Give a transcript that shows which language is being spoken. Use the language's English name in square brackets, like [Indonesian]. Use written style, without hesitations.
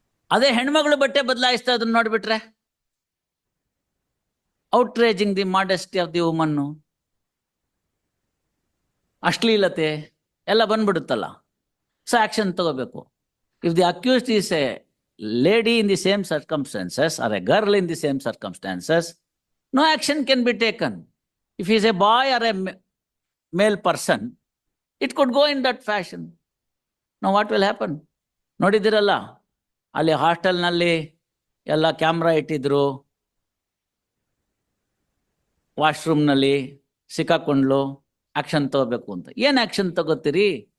[Kannada] ಅದೇ ಹೆಣ್ಮಗಳು ಬಟ್ಟೆ ಬದಲಾಯಿಸ್ತಾ ಅದನ್ನ ನೋಡ್ಬಿಟ್ರೆ [English] outraging the modesty of the woman, [Kannada] ಅಶ್ಲೀಲತೆ ಎಲ್ಲ ಬಂದ್ಬಿಡುತ್ತಲ್ಲ. ಸೊ ಆಕ್ಷನ್ ತಗೋಬೇಕು. [English] If the accused is a lady in the same circumstances or a girl in the same circumstances, no action can be taken. If he is a boy or a male person, it could go in that fashion. Now what will happen? [Kannada] ನೋಡಿದಿರಲ್ಲ, ಅಲ್ಲಿ ಹಾಸ್ಟೆಲ್ನಲ್ಲಿ ಎಲ್ಲ camera ಇಟ್ಟಿದ್ರು, ವಾಶ್ರೂಮ್ನಲ್ಲಿ ಸಿಕ್ಕಾಕೊಂಡ್ಲು, action ತಗೋಬೇಕು ಅಂತ. ಏನ್ action ತಗೋತೀರಿ?